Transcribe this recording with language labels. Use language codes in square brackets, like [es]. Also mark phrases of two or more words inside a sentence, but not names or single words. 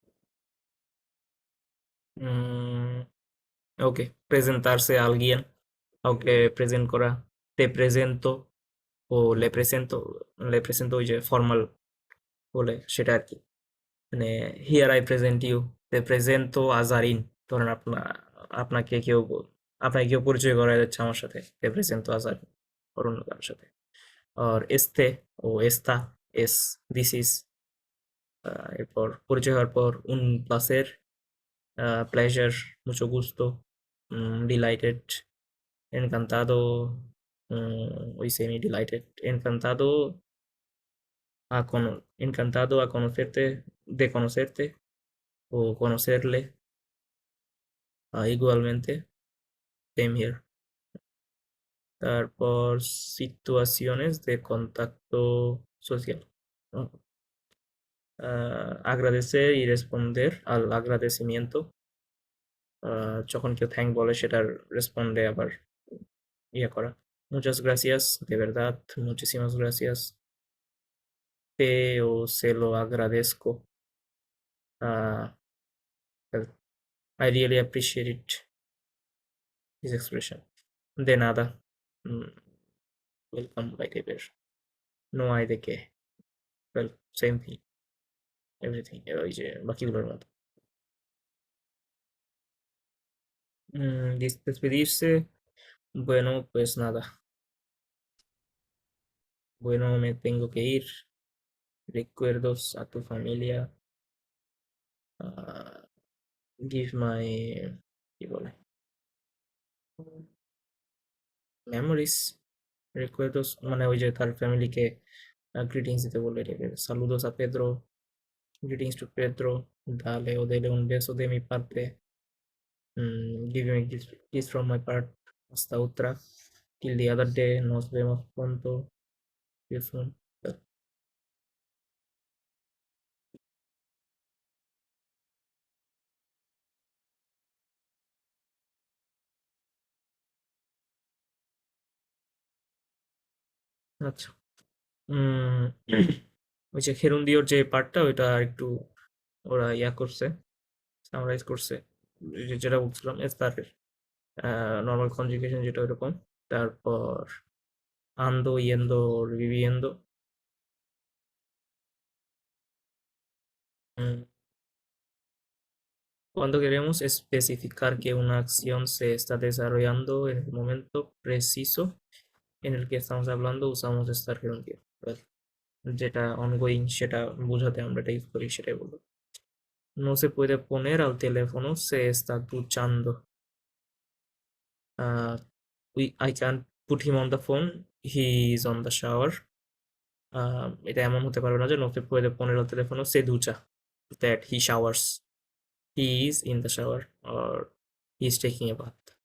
[bn] ওকে, [es] presentarse a alguien, [bn] কাউকে প্রেজেন্ট করা, [es] te presento [bn] ও [es] le presento [bn] ওই যে ফর্মাল বলে সেটা আর কি। [en] মানে here I present you, [es] te presento a Zarin, [bn] ধরেন আপনাকে কেউ আপনাকে কেউ পরিচয় করা যাচ্ছে আমার সাথে, [es] te presento a Zarin, [bn] অন্য কারোর সাথে। [es] আর este ও esta, es, [en] this is, [bn] এরপর পরিচয় হওয়ার পর [es] un placer, pleasure, mucho gusto, delighted, encantado, [en] ওই semi delighted, [es] encantado a conocerte, de conocerte o conocerle, igualmente, [en] same here. [es] তারপর situaciones de contacto social. ¿No? Agradecer y responder al agradecimiento. [bn] যখন কেউ থ্যাংক বলে সেটার রেসপন্ডে আবার ইয়ে করা। [es] Muchas gracias, de verdad, muchísimas gracias. Te o se lo agradezco. [en] Uh, well, I really appreciate it. This expression. [es] De nada. [en] Mm, welcome by [es] টাইপের। No hay de qué. [en] Well, same thing. Everything. [bn] ওই যে বাকিগুলোর মতো। Despedirse. [es] Bueno, pues nada. Bueno, me tengo que ir. Recuerdos a tu familia. [en] Uh, give my, [bn] কি বলে, memories, recuerdos, মানে ওই যে তার ফ্যামিলিকে গ্রিটিংস দিতে বললো এটাকে। [es] saludos a Pedro, [en] greetings to Pedro, [es] dale o dele un beso de mi parte, [en] give him a kiss from my part, [es] hasta otra, [en] till the other day, [es] nos vemos pronto, [en] see you soon. [bn] আচ্ছা। উম, ওই যে খেরুন্দিওর যে পার্টটা ওইটা একটু ওরা ইয়া করছে, সামারাইজ করছে। যেটা বলছিলাম এস্তারের নর্মাল কনজুগেশন যেটা ওইরকম। [es] তারপর ando, yendo, viviendo. Mm, Cuando queremos especificar que una acción se está desarrollando en el momento preciso en el que estamos hablando, usamos estar gerundio. [bn] যেটা ongoing সেটা বোঝাতে আমরা এটা ইউজ করি, সেটাই বলবো। [es] No se puede poner al teléfono, se está duchando. [en] I can't put him on the phone. He is on the shower. [bn] এটা এমন হতে পারবে না যে [es] no se puede poner el teléfono, se ducha. [en] That he showers. He is in the shower or he is taking a bath.